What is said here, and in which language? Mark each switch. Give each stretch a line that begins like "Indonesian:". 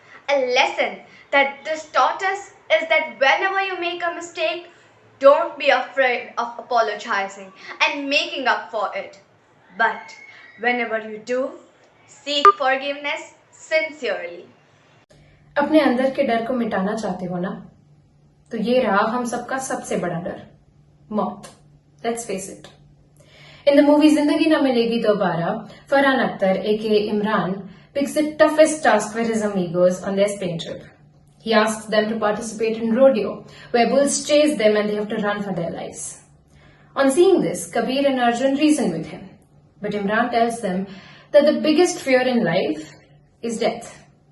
English: A lesson that this taught us is that whenever you make a mistake, don't be afraid of apologizing and making up for it. But whenever you do, seek forgiveness sincerely.
Hindi: अपने अंदर के डर को मिटाना चाहते हो ना, तो ये रहा हम सबका सबसे बड़ा डर, मौत.
English: Let's face it. In the movie Zindagi Na Milegi Dobara, Farhan Akhtar, aka Imran, picks the toughest task for his amigos on their Spain trip. He asks them to participate in rodeo, where bulls chase them and they have to run for their lives. On seeing this, Kabir and Arjun reason with him. But Imran tells them that the biggest fear in life is death.